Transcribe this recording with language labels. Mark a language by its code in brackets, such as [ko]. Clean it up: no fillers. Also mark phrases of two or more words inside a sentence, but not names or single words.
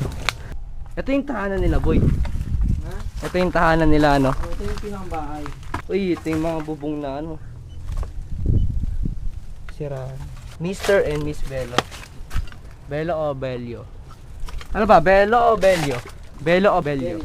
[tl] Ito yung tahanan nila, boy. Ito yung tahanan nila, ano? Ito yung pinangbahay. Uy, ito yung mga bubong na sira. Mr. and Miss Bello. Bello o Bello? Ano ba? Bello o Bello? Bello o Bello?